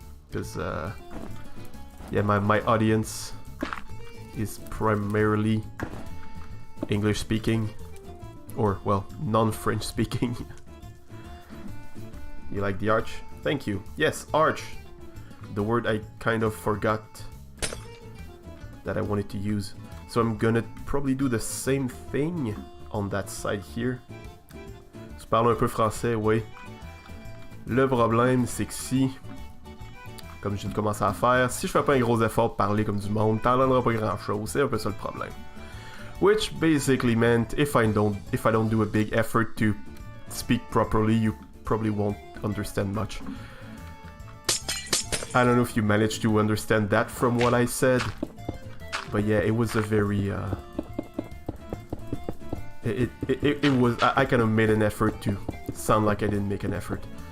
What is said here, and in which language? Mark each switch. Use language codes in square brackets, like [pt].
[en] Because, yeah, my audience is primarily English speaking, or, well, non-French speaking. You like the arch? Thank you. Yes, arch! The word I kind of forgot that I wanted to use. So I'm gonna probably do the same thing on that side here. [fr] Tu parles un peu français, oui. Le problème, c'est que si, comme je viens de commencer à faire, si je fais pas un gros effort de parler comme du monde, t'en donneras pas grand chose. C'est un peu ça le problème. [en] Which basically meant if I don't do a big effort to speak properly, you probably won't understand much. I don't know if you managed to understand that from what I said, but yeah, it was a very it was I kind of made an effort to sound like I didn't make an effort.